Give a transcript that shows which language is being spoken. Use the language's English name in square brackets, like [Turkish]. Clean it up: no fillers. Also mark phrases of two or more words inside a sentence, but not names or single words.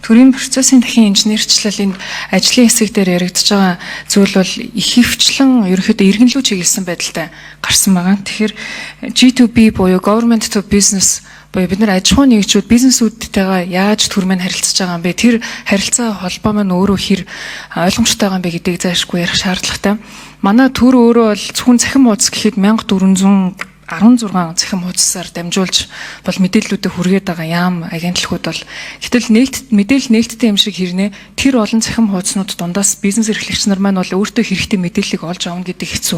[Mongolian] Төрийн процессын дахин инженерчлэл энд ажлын хэсэг дээр яригдж байгаа зүйл бол их хвчлэн ерөнхийдөө иргэнлүү чиглэсэн байдалтай гарсан байгаа. Тэгэхээр G2B буюу [English] government to business [Mongolian] буюу бид нар аж ахуйн нэгжүүд бизнесүүдтэйгээ яаж төр маань харилцаж байгаа юм бэ? Тэр харилцаа холбоо маань өөрөө хэр ойлгомжтой байгаа юм бэ гэдгийг зайлшгүй ярих шаардлагатай. Манай төр өөрөө бол зөвхөн цахим хуудас гэхэд 1416 цахим хуудасаар дамжуулж бол мэдээллүүдэд хүргээд байгаа яам агентлагууд бол гэтэл мэдээлэл нээлттэй юм шиг хэрнээ тэр олон цахим хуудаснууд дундаас бизнес эрхлэгч нар маань бол өөртөө хэрэгтэй мэдээллийг олж авна гэдэг хэцүү.